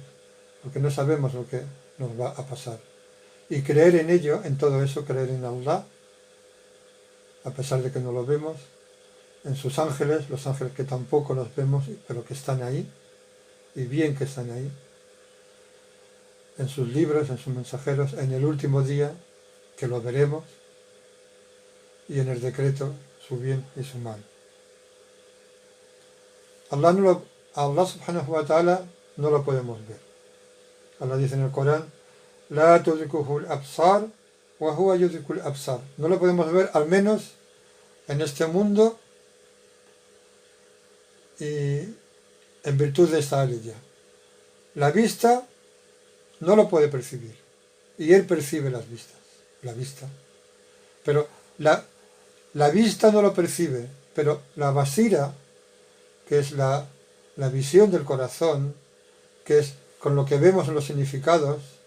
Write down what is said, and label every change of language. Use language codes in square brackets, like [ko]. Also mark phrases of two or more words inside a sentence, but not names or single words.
[es] Lo que no sabemos lo que nos va a pasar. Y creer en ello, en todo eso, creer en Allah, a pesar de que no lo vemos, en sus ángeles, los ángeles que tampoco los vemos, pero que están ahí, y bien que están ahí, en sus libros, en sus mensajeros, en el último día, que lo veremos, y en el decreto, su bien y su mal. Allah [ar] سبحانه وتعالى [es] no lo podemos ver. Allah dice en el Corán, [ar] لا تدركه الأبصار وهو يدرك الأبصار. [es] No lo podemos ver, al menos en este mundo, y en virtud de esta aliyah. La vista no lo puede percibir, y él percibe la vista. Pero la vista no lo percibe, pero la basira, que es la visión del corazón, que es con lo que vemos en los significados,